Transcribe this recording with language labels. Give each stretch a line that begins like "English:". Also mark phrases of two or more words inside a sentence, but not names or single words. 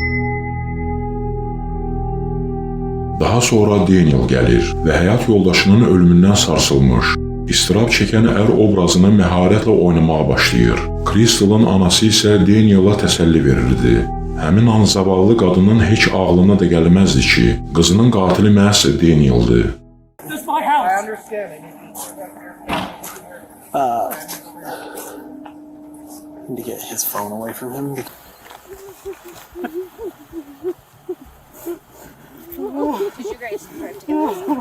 Azerbaijani: Daha sonra Daniel gəlir və həyat yoldaşının ölümündən sarsılmış, istirab çəkən ər obrazını məharətlə oynamağa başlayır. Crystal'ın anası isə Daniel'a təsəlli verirdi. Həmin an zavallı qadının heç ağlına da gəlməzdi ki, qızının qatili məhz Daniel'dı.
English: This is my house. I understand. Need to get his phone away from him. Because you guys drove together.